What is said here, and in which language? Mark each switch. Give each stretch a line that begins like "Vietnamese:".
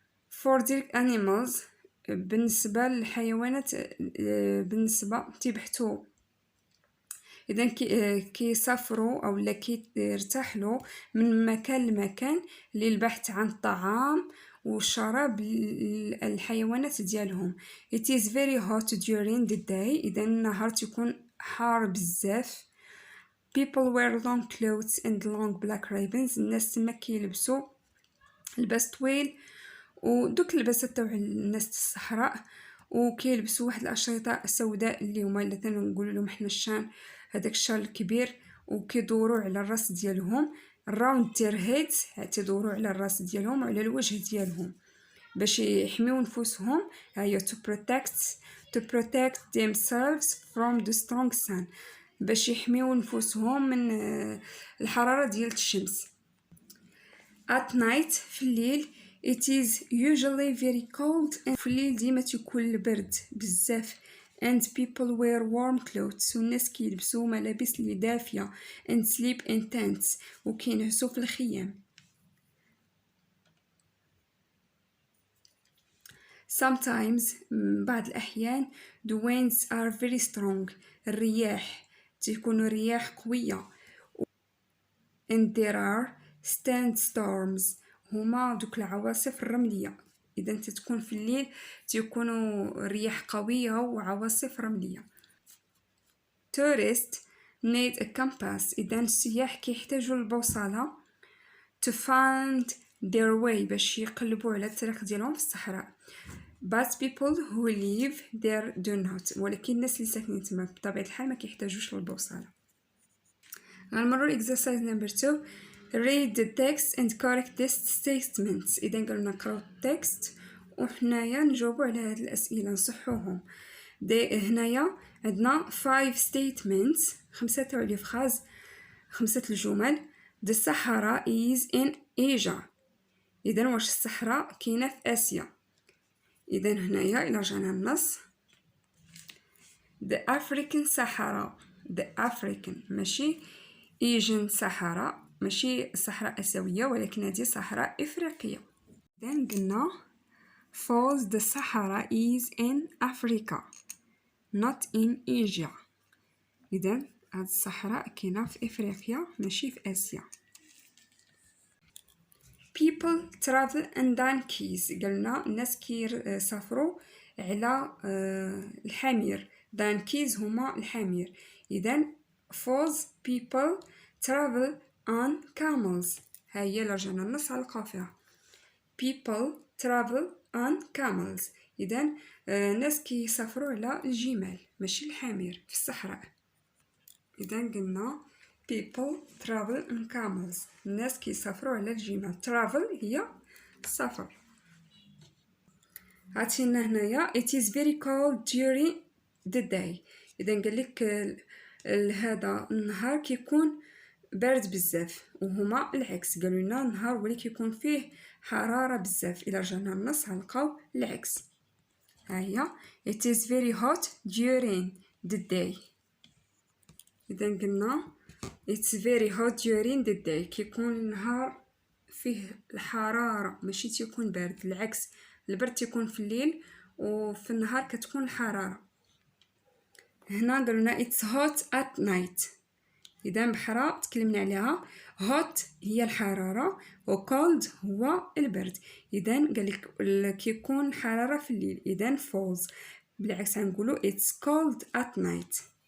English: For the animals
Arabic: بالنسبة للحيوانات بالنسبة تيبحثوا إذن كيسافروا أو كيرتحلوا من مكان لمكان للبحث عن الطعام والشراب الحيوانات ديالهم.
English: It is very hot during the day.
Arabic: إذن النهار تكون حار بزاف.
English: People wear long clothes and long black ribbons.
Arabic: الناس تما كيلبسوا لباس طويل ودوك اللباسات تاع الناس الصحراء وكيلبسوا واحد الاشرطه سوداء اللي هما مثلا نقولوا لهم حنا الشان هذاك الشال الكبير وكيدوروا على الراس ديالهم راوند دير هيدز تيدوروا على الراس ديالهم وعلى الوجه ديالهم باش يحميو نفوسهم. هي
English: to protect themselves from the strong sun
Arabic: باش يحميو نفوسهم من الحرارة ديال الشمس.
English: At night
Arabic: في الليل
English: it is usually very cold and
Arabic: في الليل ديما تيكون البرد بزاف
English: and people wear warm clothes
Arabic: والناس كيلبسوا ملابس اللي دافية
English: and sleep in tents
Arabic: وكينعسوا في الخيام.
English: Sometimes
Arabic: بعض الأحيان
English: the winds are very strong.
Arabic: الرياح تكون رياح قوية
English: and there are sandstorms
Arabic: هما دوك العواصف الرملية. إذا تتكون في الليل تكونوا رياح قوية وعواصف رملية.
English: Tourists need a compass.
Arabic: إذا السياح كيحتاجوا البوصلة
English: to find their way
Arabic: باش يقلبوا على الطريق ديالهم في الصحراء.
English: But people who live there do not.
Arabic: ولكن الناس اللي ساكنين تما بطبيعة الحال ما كيحتاجوش للبوصلة. غنمروا
English: exercise number 2. Read the text and correct this statements.
Arabic: إذا قالوا نقراو التكست وحنايا نجاوبوا على هاد الأسئلة نصحوهم. هنايا عندنا 5 statements 5 تاع لي فراز
English: 5 الجمل. The Sahara is in Asia.
Arabic: إذن واش الصحراء كاينة في آسيا؟ إذن هنايا إلا رجعنا للنص
English: The African Sahara. The African
Arabic: ماشي
English: Asian Sahara،
Arabic: ماشي صحراء آسيوية، ولكن هذه صحراء إفريقية. إذن قلنا
English: false the Sahara is in Africa not in Asia.
Arabic: إذن هاد الصحراء كاينة في إفريقيا ماشي في آسيا.
English: people travel in donkeys.
Arabic: قلنا الناس كيسافروا على الحمير. donkeys هما الحمير.
English: إذن false people travel on camels.
Arabic: هاهي رجعنا النص على القافية.
English: people travel on camels.
Arabic: إذن الناس كيسافروا على الجمال ماشي الحمير في الصحراء. إذن قلنا
English: people travel on camels.
Arabic: الناس كيسافروا على الجمال. travel هي السفر. عطينا هنايا
English: it is very cold during the day.
Arabic: إذن قالك هذا النهار كيكون بارد بزاف، وهما العكس قالوا لنا النهار هو اللي كيكون فيه حرارة بزاف. إلا رجعنا للنص غنلقاو العكس.
English: ها هي it is very hot during the day.
Arabic: إذا قلنا
English: it's very hot during the day
Arabic: كيكون النهار فيه الحرارة ماشي تيكون بارد، العكس البرد تيكون في الليل وفي النهار كتكون الحرارة. هنا قالوا لنا
English: it's hot at night.
Arabic: إذا بحرا تكلمنا عليها hot هي الحرارة و cold هو البرد. إذا قالك كيكون حرارة في الليل. إذا false. بالعكس غنقولوا
English: it's cold at night.